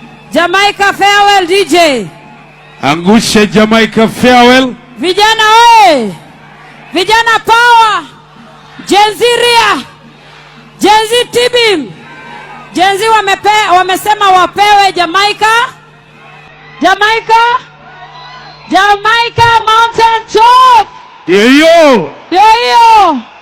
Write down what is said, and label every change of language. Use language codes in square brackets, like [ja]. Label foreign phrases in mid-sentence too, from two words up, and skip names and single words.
[en] Jamaica farewell DJ. [sw] Angusha Jamaica farewell. Vijana oye. Vijana power. Gen Z Ria. Gen Z Tibim. Gen Z wamesema wapewe Jamaica. Jamaica. Jamaica Mountain Top. Yo. Yo.